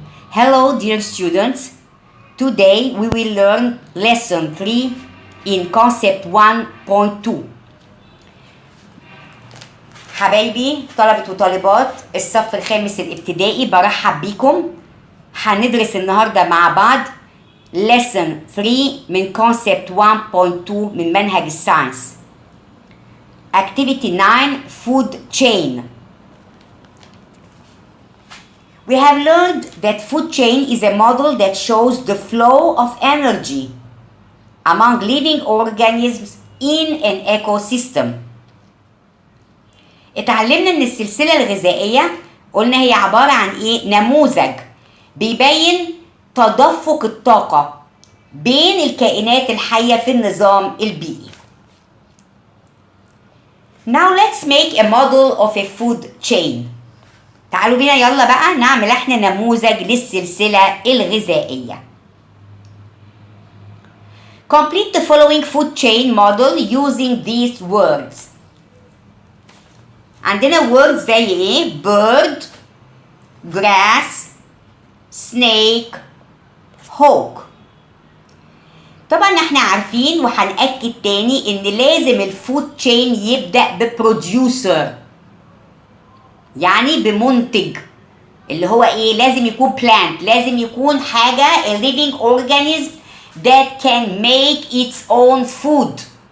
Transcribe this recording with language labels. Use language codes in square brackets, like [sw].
[en] Hello dear students, today we will learn lesson 3 in concept 1.2. [ar] حبايبي طلبة وطالبات الصف الخامس الابتدائي برحب بيكم. هندرس النهاردة مع بعض lesson 3 من concept 1.2 من منهج الساينس. [en] activity 9 food chain. We have learned that food chain is a model that shows the flow of energy among living organisms in an ecosystem. [ar] اتعلمنا ان السلسلة الغذائية قلنا هي عبارة عن ايه؟ نموذج بيبين تدفق الطاقة بين الكائنات الحية في النظام البيئي. [en] Now let's make a model of a food chain. [ar] تعالوا بينا يلا بقى نعمل احنا نموذج للسلسلة الغذائية. [en] Complete the following food chain model using these words. [ar] عندنا [en] words [ar] زي ايه؟ [en] bird, grass, snake, hawk. [ar] طبعا احنا عارفين وهنأكد تاني ان لازم الفود تشين يبدأ ببروديوسر، يعني بمنتج، اللي هو ايه؟ لازم يكون plant، لازم يكون حاجة [en] a living organism that can make its own food.